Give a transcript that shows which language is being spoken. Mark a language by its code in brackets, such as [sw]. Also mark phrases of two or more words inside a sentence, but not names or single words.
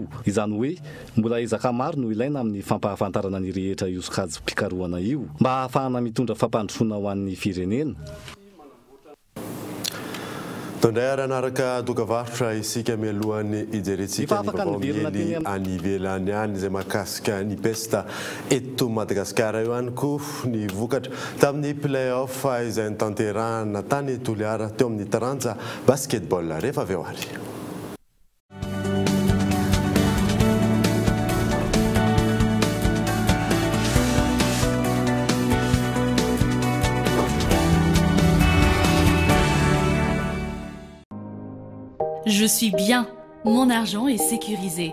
[mg] Izany hoe mbola ezaka maro no ilaina amin'ny fampahafantarana ny rehetra io sokajim-pikarohana io mba ahafahana mitondra fampandrosoana ho an'ny firenena. Tondray aranaraka dokavarotra isika mialohan'ny ijerentsika ny vaovao any ivelany any izay mahakasika ny pesta eto Madagasikara io ihany koa ny vokatra tamin'ny play-off izay nitanterahana tany Toliara teo amin'ny taranja basketball rehefa avy eo ary. [fr] Je suis bien, mon argent est sécurisé.